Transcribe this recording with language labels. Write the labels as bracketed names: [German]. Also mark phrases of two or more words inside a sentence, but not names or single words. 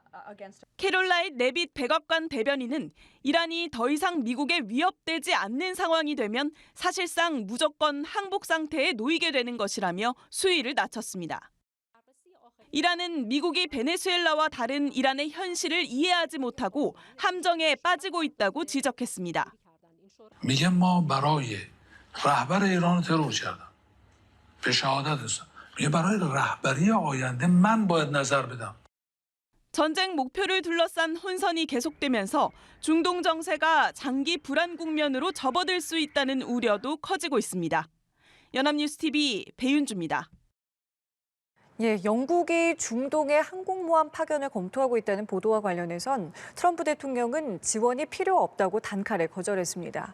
[Korean] 캐롤라인 레빗 백악관 대변인은 이란이 더 이상 미국에 위협되지 않는 상황이 되면 사실상 무조건 항복 상태에 놓이게 되는 것이라며 수위를 낮췄습니다. 이란은 미국이 베네수엘라와 다른 이란의 현실을 이해하지 못하고 함정에 빠지고 있다고 지적했습니다. [Persian] رهبر ایران ترور کردن به شهادت رسوندن میگه برای رهبری آینده من باید نظر بدم. [Korean] 전쟁 목표를 둘러싼 혼선이 계속되면서 중동 정세가 장기 불안 국면으로 접어들 수 있다는 우려도 커지고 있습니다. 연합뉴스 TV 배윤주입니다. 예, 영국이 중동에 항공모함 파견을 검토하고 있다는 보도와 관련해선 트럼프 대통령은 지원이 필요 없다고 단칼에 거절했습니다.